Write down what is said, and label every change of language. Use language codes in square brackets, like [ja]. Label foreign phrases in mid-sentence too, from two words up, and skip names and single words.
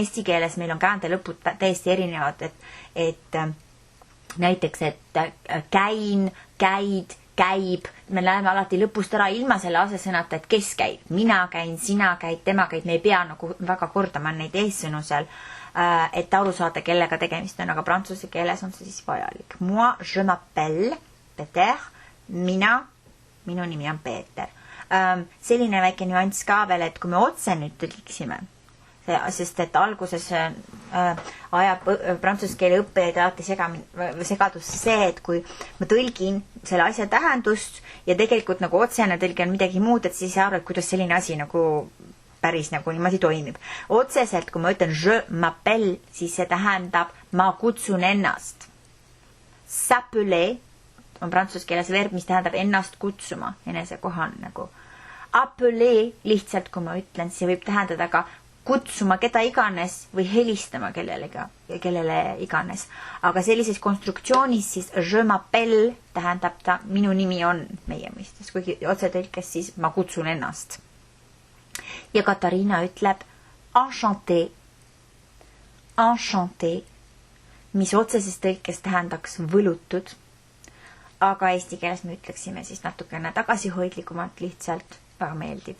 [et] Eesti keeles meil on käändelõpud täiesti erinevad, et näiteks, et käin, käid, käib, me läheme alati lõpust ära ilma selle asesõnata, et kes käib. Mina käin, sina käid, tema käib, me ei pea nagu väga kordama neid eessõnu seal, et aru saada, kellega tegemist on, aga prantsuse keeles on see siis vajalik. [fr] Moi, je m'appelle Peter, [et] minu nimi on Peeter. Selline väike nüanss ka veel, et kui me otse nüüd tõlgiksime, sest et alguses ajab prantsuse keele õppijaid alati segadus see, et kui ma tõlgin selle asja tähendust ja tegelikult nagu otsene tõlge on midagi muud, et siis ei saa aru, et kuidas selline asi nagu päris nagu niimoodi toimib. Otseselt, kui ma ütlen [fr] je m'appelle, [et] siis see tähendab ma kutsun ennast. S'appeler on prantsuse keeles verb, mis tähendab ennast kutsuma, enesekohan nagu. Appeler lihtsalt, kui ma ütlen, see võib tähendada ka kutsuma keda iganes või helistama kellele iganes. Aga sellises konstruktsioonis siis [fr] je m'appelle [et] tähendab ta minu nimi on meie mõistes, kuigi otsetõlkes siis ma kutsun ennast. Ja Katariina ütleb enchanté, mis otseses tõlkes tähendaks võlutud, aga eesti keeles me ütleksime siis natukene tagasihoidlikumalt lihtsalt, väga meeldib.